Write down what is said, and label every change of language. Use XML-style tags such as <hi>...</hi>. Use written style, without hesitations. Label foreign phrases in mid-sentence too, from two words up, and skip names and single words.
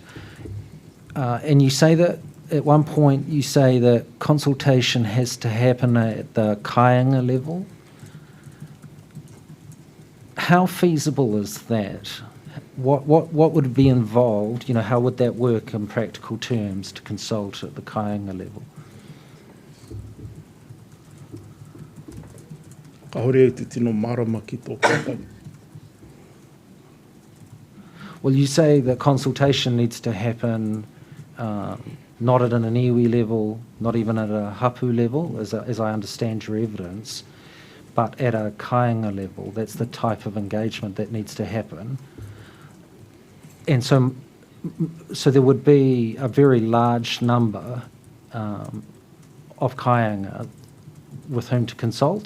<en>And you say that at one point you say that consultation has to happen at the kāinga level. How feasible is that? What would be involved? You know, how would that work in practical terms to consult at the kāinga level?</en> <mi>Ka hore te tino marama ki tō kātai.</mi> <en>Well, you say that consultation needs to happen not at an iwi level, not even at a hapu level, as I understand your evidence, but at a kāinga level. That's the type of engagement that needs to happen. And so there would be a very large number of kāinga with whom to consult.</en>